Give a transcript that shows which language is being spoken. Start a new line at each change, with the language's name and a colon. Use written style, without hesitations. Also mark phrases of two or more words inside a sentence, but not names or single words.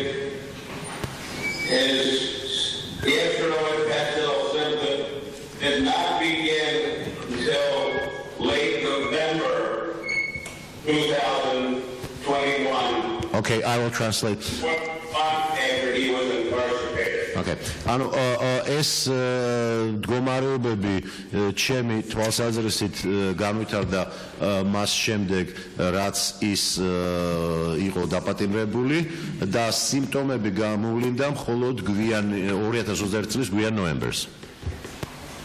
English: His gastrointestinal symptoms did not begin until late November 2021. Okay, I will translate. 1 month after he was incarcerated. Okay.
Georgian: ანუ ეს მდგომარეობები ჩემი თვალსაზრისით განვითარდა მას შემდეგ, რაც ის იყო დაპატიმრებული და სიმპტომები გამოვლინდა მხოლოდ 2021 წლის გვიან ნოემბერს.